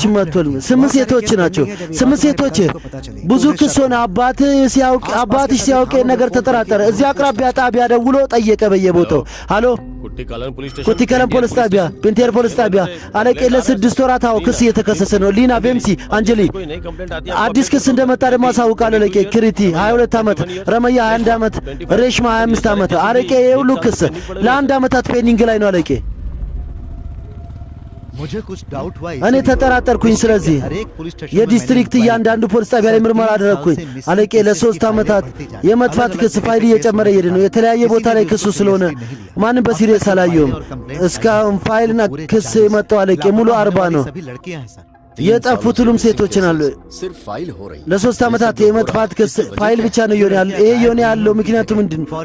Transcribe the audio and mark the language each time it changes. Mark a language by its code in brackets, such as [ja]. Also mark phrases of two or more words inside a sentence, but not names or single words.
[am] መጥቷል። 8 ሴቶች ናቸው። 8 ሴቶች ብዙ ክስ ሆነ። አባትሽ ሲያውቅ ነገር ተጠራጠረ። እዚህ አቅራቢያ ጣቢያ ደውሎ ጠየቀ በየቦታው። አሎ ኩቲከለም ፖሊስ ጣቢያ፣ ፔንቴር ፖሊስ ጣቢያ አለቄ። ለ6 ወራት ክስ እየተከሰሰ ነው። ሊና ቤምሲ አንጀሊ አዲስ ክስ እንደመጣ ደግሞ አሳውቃለሁ ለቄ። ክሪቲ 22 ዓመት፣ ረመያ 21 ዓመት፣ ሬሽማ 25 ዓመት አለቄ። የሁሉ ክስ ለአንድ ዓመታት ፔንዲንግ ላይ ነው አለቄ። [hi] मुझे कुछ डाउट हुआ [am] እኔ ተጠራጠርኩኝ። ስለዚህ የዲስትሪክት እያንዳንዱ ፖሊስ ጣቢያ ላይ ምርመራ አደረግኩኝ። አለቄ ለ3 ዓመታት የመጥፋት ክስ ፋይል እየጨመረ ይሄድ ነው። የተለያየ ቦታ ላይ ክሱ ስለሆነ ማንም በሲሪየስ አላየውም። እስካሁን ፋይልና ክስ የመጣው አለቄ ሙሉ 40 ነው። የጠፉት ሁሉም ሴቶች ናሉ። ለ3 ዓመታት የመጥፋት ክስ ፋይል ብቻ ነው ይሆን ያለው። ይሄ ይሆን ያለው ምክንያቱ ምንድን ነው?